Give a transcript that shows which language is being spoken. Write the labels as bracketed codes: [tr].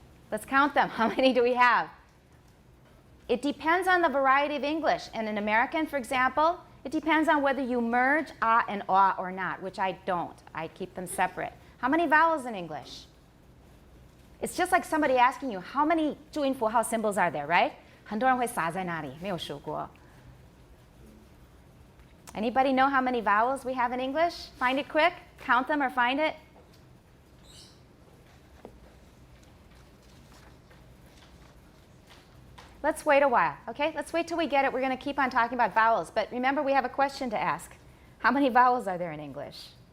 [en] Let's count them. How many do we have? It depends on the variety of English. And in American, for example, it depends on whether you merge a and a or not, which I don't. I keep them separate. How many vowels in English? It's just like somebody asking you, how many 注音符号 symbols are there, right? [zh] 很多人会傻在那里，没有数过。 [en] Anybody know how many vowels we have in English? Find it quick. Count them or find it. Let's wait a while, okay? Let's wait till we get it. We're going to keep on talking about vowels. But remember, we have a question to ask. How many vowels are there in English?